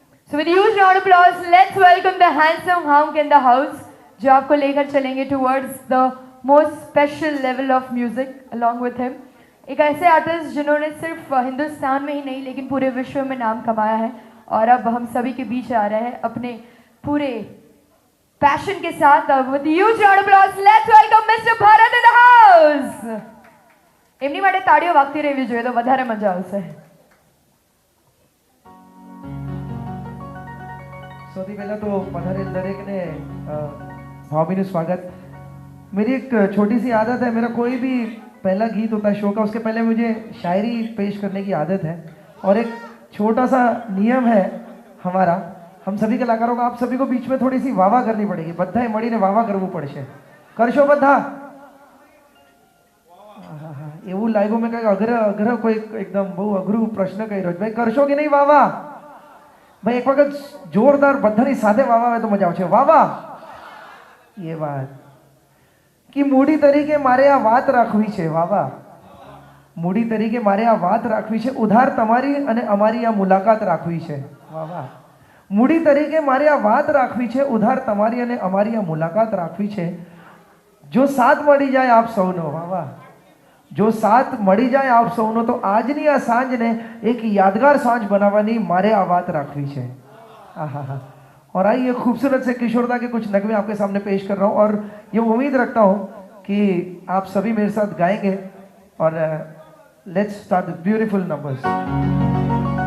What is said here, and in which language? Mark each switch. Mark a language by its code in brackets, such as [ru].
[en] so with huge round of applause let's welcome the handsome hunk in the house, [hi] जो आपको लेकर चलेंगे [en] Towards the most special level of music along with him. [hi] एक ऐसे artist जिन्होंने सिर्फ हिंदुस्तान में ही नहीं लेकिन पूरे विश्व में नाम कमाया है। और अब हम सभी के बीच आ रहे हैं अपने पूरे पैशन के साथ. [en] With huge round of applause, let's welcome Mr. Bharat in the house. [gu] એમની માટે તાળીઓ વાગતી રહેવી જોઈએ તો વધારે મજા આવશે. સૌથી પહેલા તો પધારેલ દરેકને ભાવભીનું સ્વાગત. [hi] मेरी एक छोटी सी आदत है, मेरा कोई भी पहला गीत होता है शो का, उसके पहले मुझे शायरी पेश करने की आदत है. और एक छोटा सा नियम है हमारा, हम सभी कलाकारों का, आप सभी को बीच में थोड़ी सी वाह करनी पड़ेगी. [gu] बधाए મળીને વાહ કરવું પડશે. કરશો બધા? એવું લાગ્યું મેં કંઈક અઘર કોઈ એકદમ બહુ અઘરું પ્રશ્ન કર્યો છે. ભાઈ કરશો કે નહીં વાહ? ભાઈ એક વખત જોરદાર બધાની સાથે વાહ આવે તો મજા આવશે. વાહ. એ વાત કે મૂડી તરીકે મારે આ વાત રાખવી છે. વાહ. મૂડી તરીકે મારે આ વાત રાખવી છે, ઉધાર તમારી અને અમારી આ મુલાકાત રાખવી છે. વાહ. મૂડી તરીકે મારે આ વાત રાખવી છે, ઉધાર તમારી અને અમારી આ મુલાકાત રાખવી છે. જો સાથ મળી જાય આપ સૌનો, વાહ, જો સાથ મળી જાય આપ સૌનો, તો આજની આ સાંજને એક યાદગાર સાંજ બનાવવાની મારે આ વાત રાખવી છે. आहा. [hi] और आइए खूबसूरत से किशोरदा के कुछ नगमे आपके सामने पेश कर रहा हूँ और ये उम्मीद रखता हूँ कि आप सभी मेरे साथ गाएंगे. [en] और let's start the beautiful numbers.